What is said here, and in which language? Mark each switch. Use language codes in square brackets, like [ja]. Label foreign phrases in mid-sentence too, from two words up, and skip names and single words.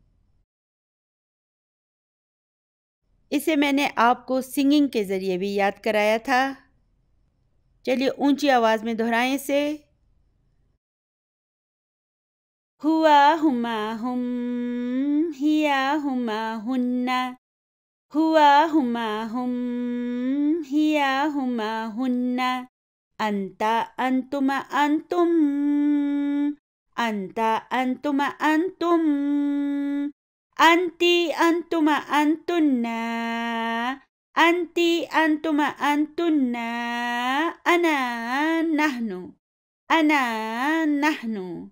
[ur] اسے میں نے آپ کو سنگنگ کے ذریعے بھی یاد کرایا تھا۔ چلیے اونچی آواز میں دہرائیں اسے۔ [ar] ہوا، ہما، ہم، ہیا، ہما، ہننا، ہوا، ہما، ہم، ہیا، ہما، ہننا، انتا، انتما، انتم، انتا، انتما، انتم، انتی، انتما، انتنا، انتی، انتما، انتنا، انا، نحنو، انا، نحنو۔